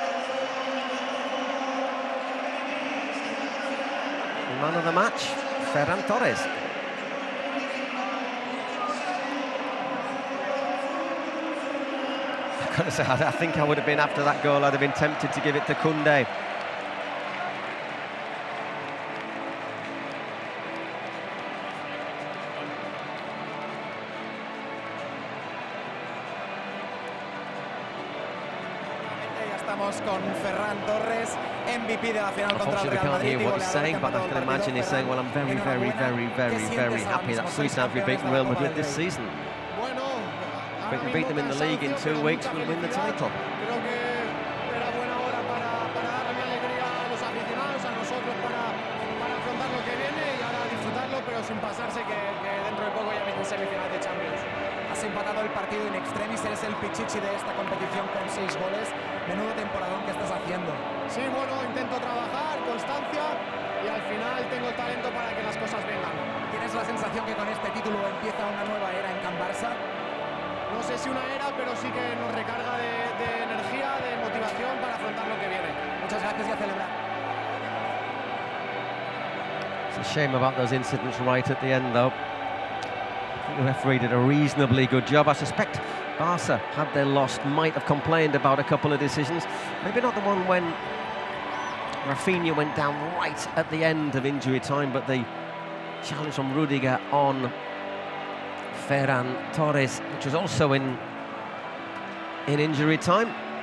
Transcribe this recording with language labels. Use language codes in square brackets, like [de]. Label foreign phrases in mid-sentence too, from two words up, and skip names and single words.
[en] Man of the match, Ferran Torres. I've got to say, I think I would have been, after that goal, I'd have been tempted to give it to Koundé. [es] Con Ferran Torres, MVP de la final contra el Real Madrid. [en] I can't hear what he's saying, but I can imagine he's saying, well, I'm very, very, very, very, very happy that three times we've beaten Real Madrid this season. If we can beat them in the league in 2 weeks, we'll win the title. [es] Has empatado el partido in extremis, eres el pichichi de esta competición con 6 goles. Menudo temporadón que estás haciendo. Sí, bueno, intento trabajar, constancia, y al final tengo el talento para que las cosas vengan. ¿Tienes la sensación que con este título empieza una nueva era en Can Barça? No sé si una era, pero sí que nos recarga de energía, de motivación para afrontar lo que viene. Muchas gracias y a celebrar. [en] It's a shame about those incidents right at the end, though. I think the referee did a reasonably good job. I suspect Barca, had they lost, might have complained about a couple of decisions. Maybe not the one when Rafinha went down right at the end of injury time, but the challenge from Rudiger on Ferran Torres, which was also in injury time.